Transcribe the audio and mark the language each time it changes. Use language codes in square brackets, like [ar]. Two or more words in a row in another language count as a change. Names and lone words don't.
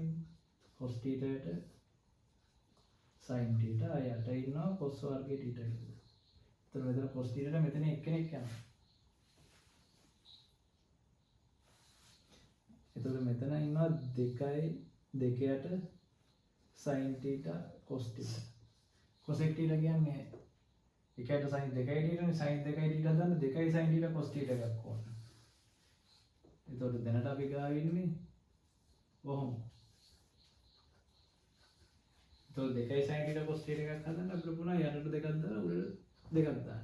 [si] cos θ යට sin θ යට ඉන්නවා cos වර්ග θ කියලා. එතකොට මෙතන cos θ ට මෙතන එක්කෙනෙක් යනවා. එතකොට මෙතන ඉන්නවා 2යි 2යට sin θ cos θ. cosec θ කියන්නේ එකට sin 2යි θ නේ sin 2යි θ හදන්න 2යි sin θ cos θ එකක් ඕන. එතකොට දැනට අපි ගාව ඉන්නේ කොහොම? එතකොට 2යි sin θ cos θ එකක් හදන්න අපිට පුළුවන් යටට දෙකක් දාලා උඩට දෙකක් දාන්න.